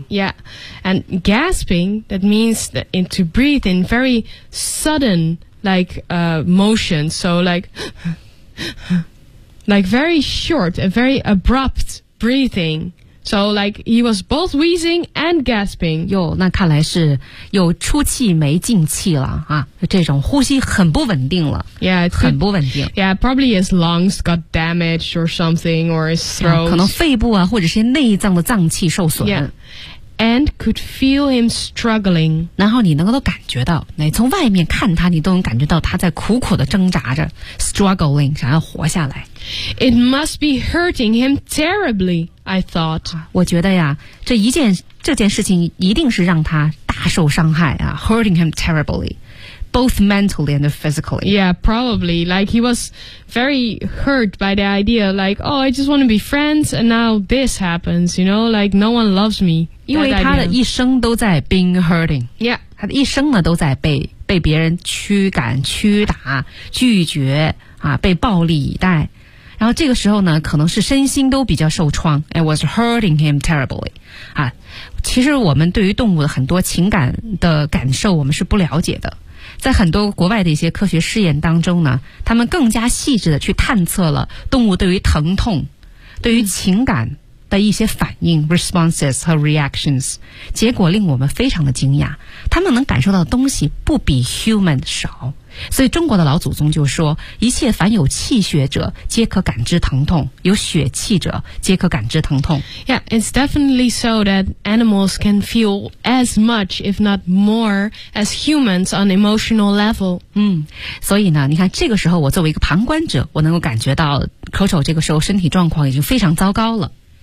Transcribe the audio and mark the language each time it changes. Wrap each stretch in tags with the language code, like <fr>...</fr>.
<en>Yeah, and gasping that means that to breathe in very sudden like motion. So like very short and very abrupt breathing. So, like, he was both wheezing and gasping.</en> <zh>哟，那看来是有出气没进气了啊，这种呼吸很不稳定了。</zh> <en>Yeah,</en> <zh>很不稳定。</zh> <en>Yeah, probably his lungs got damaged or something, or his throat.、</en> <zh>可能肺部啊，或者是内脏的脏器受损。</zh> <en>Yeah, and could feel him struggling.</en> <zh>然后你能够都感觉到，你从外面看他，你都能感觉到他在苦苦的挣扎着 ，struggling， 想要活下来。</zh> <en>It must be hurting him terribly. I thought.</en> <zh>我觉得呀，这件事情一定是让他大受伤害啊 ，</zh> <en>hurting him terribly, both mentally and physically. Yeah, probably. Like he was very hurt by the idea. Like, oh, I just want to be friends, and now this happens. You know, like no one loves me.</en> <zh>因为他的一生都在</zh> <en>being hurting. Yeah,</en> <zh>他的一生呢都在被别人驱赶、驱打、拒绝啊，被暴力以待。然后这个时候呢可能是身心都比较受创</zh> <en>It was hurting him terribly、</en> <zh>啊、其实我们对于动物的很多情感的感受我们是不了解的在很多国外的一些科学试验当中呢他们更加细致的去探测了动物对于疼痛对于情感的一些反应 responses 和 reactions， 结果令我们非常的惊讶，他们能感受到的东西不比 human 少。所以中国的老祖宗就说，一切凡有气血者皆可感知疼痛，有血气者皆可感知疼痛。</zh> <en>Yeah, it's definitely so that animals can feel as much if not more as humans on emotional level.</en> <zh>所以呢，你看这个时候我作为一个旁观者，我能够感觉到 Coco 这个时候身体状况已经非常糟糕了。</zh>